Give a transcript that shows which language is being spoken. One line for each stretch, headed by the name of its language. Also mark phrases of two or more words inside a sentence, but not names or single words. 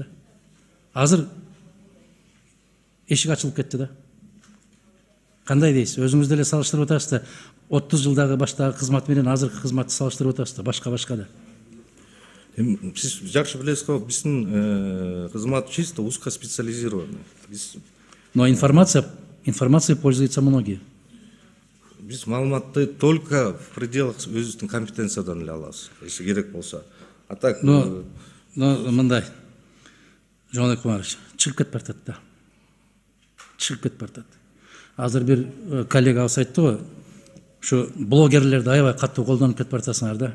Kyrgyz: Азыр эшик ачылып кетти да. Кандай дейсиз? Өзүңүз деле салыштырып атасыз да, 30 жылдагы баштагы кызмат менен азыркы кызматты салыштырып атасыз да, башка да. Сиз жакшы билесиз го, биздин кызмат
Russian: чисто узкоспециализированный. Но информацией пользуются многие.
Kyrgyz: Биз маалыматты
Russian: только в пределах
Kyrgyz: өзүбүздүн компетенциядан эле алабыз,
Russian: если керек
Kyrgyz: болсо.
Russian: А так
Kyrgyz: Мындай, Жомарт Кумарович, чыгып кетип баратат да. Чыгып кетип баратат. Азыр бир коллегабыз айтты го, ушу блогерлерди аябай катуу колдонуп кетип баратасыңар да.